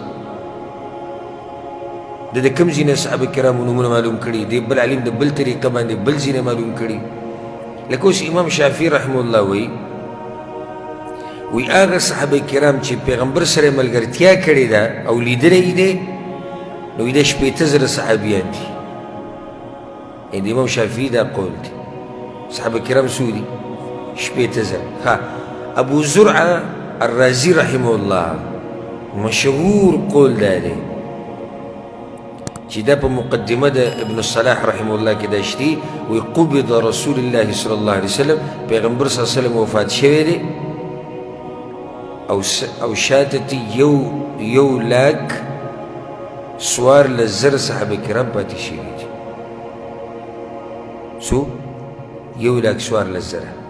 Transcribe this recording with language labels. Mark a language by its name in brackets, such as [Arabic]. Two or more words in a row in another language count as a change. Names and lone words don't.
[Pashto] د کوم ځای نه صحابه کرامو نومونه معلوم کړي دی بل عالم د بل طریقه باندې بل ځای نه معلوم کړي لکه اوس امام شافعي [Arabic] رحمه الله [Pashto] وایي هغه صحابه کرام چې پیغمبر سره یې ملګرتیا کړې ده او لیدلی دی نو د 18000 صحابیان دي د امام شافعي دا قول دی صحابه کرام څو دي 18000 ها ابو زرعه الرازي [Arabic] رحمه الله [Pashto] مشهور قول دا دی چې دا په مقدمه د ابن الصلاح [Arabic] رحمه الله [Pashto] کې دا شتي وی [Arabic] قبض رسول الله صلی الله علیه وسلم [Pashto] پیغمبر [Arabic] صلی الله علیه وسلم [Pashto] وفات شوی دی او شاتتی یو لاک سوار لزر صحابه کرام پاتې شوي دي څو یو لاک سوار لزره